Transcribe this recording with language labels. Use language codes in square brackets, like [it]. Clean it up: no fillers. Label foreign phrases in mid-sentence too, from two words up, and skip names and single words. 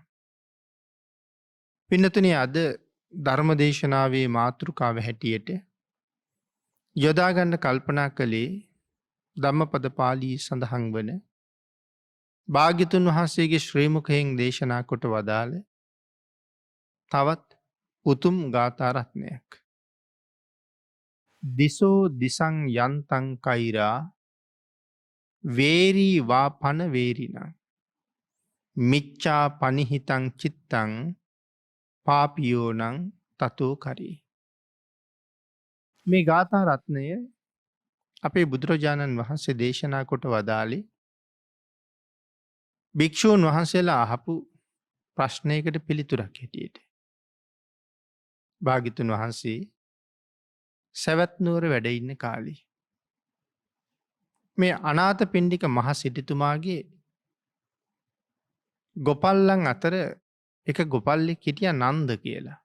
[si] පින්නතුනි අද ධර්ම දේශනාවේ මාතෘකාව හැටියට යොදා ගන්න කල්පනා කළේ ධම්මපද පාළියේ සඳහන් වන භාග්‍යතුන් වහන්සේගේ ශ්‍රී මුඛයෙන් දේශනා කොට වදාළ තවත් උතුම් ගාථා රත්නයක්. [pi] දිසෝ දිසං යන්තං කෛරා වේරී වා පන වේරිණ මිච්ඡා පනිහිතං චිත්තං පාපියෝනං තතෝ කරී. [si] මේ ගාථා රත්නය අපේ බුදුරජාණන් වහන්සේ දේශනා කොට වදාළේ භික්ෂූන් වහන්සේලා අහපු ප්‍රශ්නයකට පිළිතුරක් හැටියට. භාග්‍යතුන් වහන්සේ සවැත් නුවර වැඩ ඉන්න කාලේ මේ අනාථපිණ්ඩික මහ සිටුතුමාගේ ගොපල්ලන් අතර එක ගොපල්ලෙක් හිටියා නන්ද කියලා.